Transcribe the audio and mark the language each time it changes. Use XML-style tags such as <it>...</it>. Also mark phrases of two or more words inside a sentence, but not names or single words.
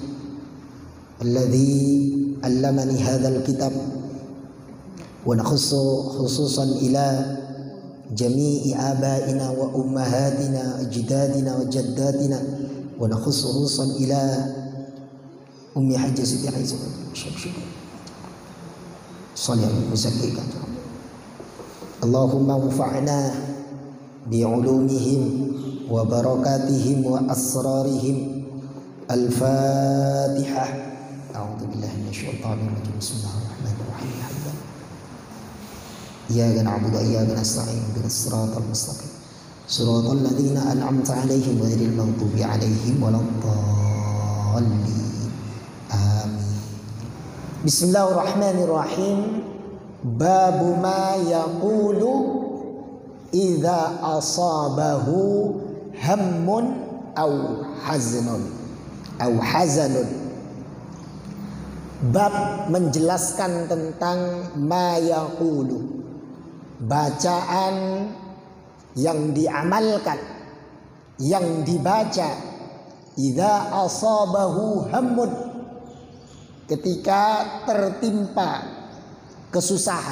<ar>الذي علمني هذا الكتاب، ونخص خصوصا إلى جميع آبائنا وأمهاتنا أجدادنا وجداتنا، ونخص خصوصا إلى أمي حاجة سيتي عائشة صلى الله عليه وسلم. اللهم انفعنا بعلومهم وبركاتهم وأسرارهم. Al-Fatihah. أعوذ بالله من الشيطان الرجيم. بسم الله الرحمن الرحيم. إياك نعبد وإياك نستعين. اهدنا الصراط المستقيم. صراط الذين أنعمت عليهم غير المغضوب عليهم ولا الضالين. Amin. Bismillahirrahmanirrahim. باب ما يقول إذا أصابه هم أو حزن.</ar> <id>Bab menjelaskan tentang</id> <ar>ما يقول,</ar> <id>bacaan yang diamalkan, yang dibaca</id> <ar>إذا أصابه هم,</ar> <id>ketika tertimpa kesusahan.</id>